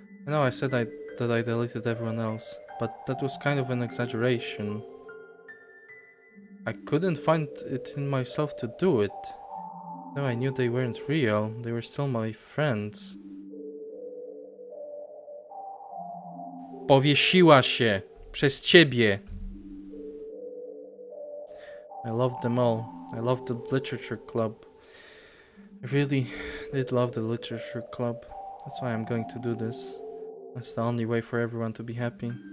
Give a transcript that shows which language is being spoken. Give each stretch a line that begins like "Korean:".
English: I know I said that I deleted everyone else, but that was kind of an exaggeration. I couldn't find it in myself to do it. Though I knew they weren't real, they were still my friends.
Polish: Powiesiła się przez ciebie.
English: I loved them all. I loved the literature club. I really did love the literature club. That's why I'm going to do this. That's the only way for everyone to be happy.